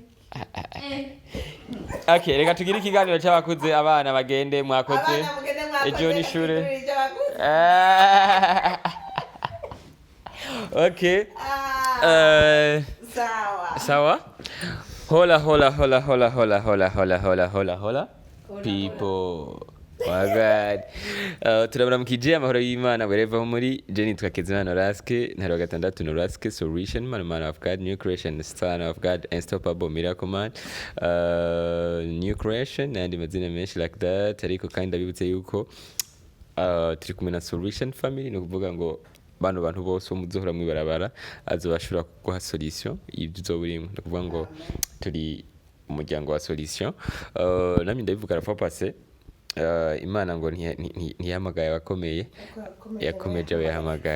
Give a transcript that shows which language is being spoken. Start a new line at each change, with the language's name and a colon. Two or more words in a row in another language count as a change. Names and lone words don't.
Rundi: Okay, reka tugire ikiganiro cy'abakuze abana bagende mwakoze. Abana mugende ejo ni ishure okay sawa hola
English: people my god
Rundi: turabaramukije amahoro y'Imana wherever ho muri je nitwa Kezimana Norasque Ntare
English: VI Norasque solution man of God new creation son of God unstoppable miracle man new creation
Rundi: and amazina menshi
English: like that
Rundi: ariko kandi abibutse yuko turi kumwe na solution family no kuvuga ngo bantu bose muzohora mwibarabara azobashura kuguha solution y'ibyo uzoburimo no kuvuga ngo turi umuryango wa solution namye ndabivuga rafa passé Imana ngo ntiyamagaye abakomeye yakomeje abo yahamagaye